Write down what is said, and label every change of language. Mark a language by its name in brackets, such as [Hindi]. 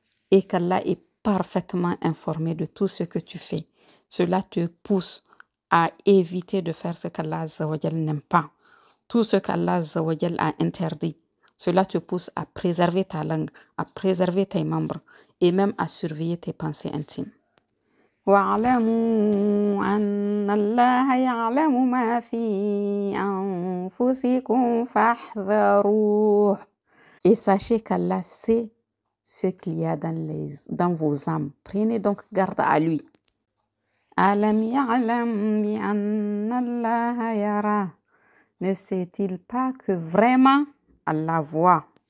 [French] Et qu'Allah est parfaitement informé de tout ce que tu fais. Cela te pousse à éviter de faire ce qu'Allah Azza wa Jal n'aime pas. Tout ce qu'Allah Azza wa Jal a interdit. Cela te pousse à préserver ta langue, à préserver tes membres et même à surveiller tes pensées intimes. [Arabic] واعلموا أن الله يعلم ما في أنفسكم فاحذروه. [French] Et sachez qu'Allah sait ce qu'il y a dans vos âmes. Prenez donc garde à lui. [Arabic] Alam ya'lam bi anna Allah yara. [French] Ne sait-il pas que vraiment Allah voit?